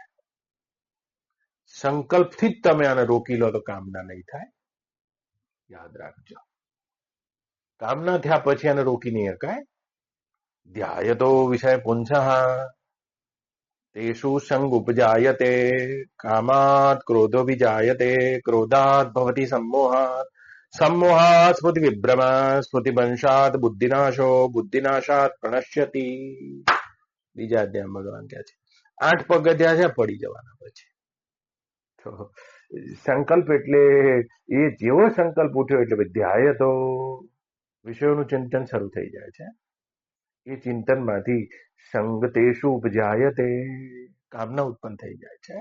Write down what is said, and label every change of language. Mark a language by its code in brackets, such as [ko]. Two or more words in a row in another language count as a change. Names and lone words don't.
[gu] સંકલ્પથી જ તમે આને રોકી લો તો કામના નહીં થાય. યાદ રાખજો, કામના થયા પછી આને રોકી નહીં શકાય. [sa] ધ્યાયતો વિષય પુંસઃ તેષુ સંગ ઉપજાયતે, કામાત ક્રોધો વિજાયતે, ક્રોધાત ભવતિ सम्मोहात्, सम्मोहात् स्मृति विभ्रम, स्मृति वंशात् बुद्धिनाशो, बुद्धिनाशात् प्रणश्यति. [gu] બીજા અધ્યાય ભગવાન કહે છે 8 પગથિયા છે પડી જવાના. પછી તો સંકલ્પ એટલે એ જેવો સંકલ્પ ઉઠ્યો એટલે ધ્યાયતો વિષયોનું ચિંતન શરૂ થઈ જાય છે. એ ચિંતનમાંથી [sa] સંગતેષુ ઉપજાયતે, [gu] કામના ઉત્પન્ન થઈ જાય છે.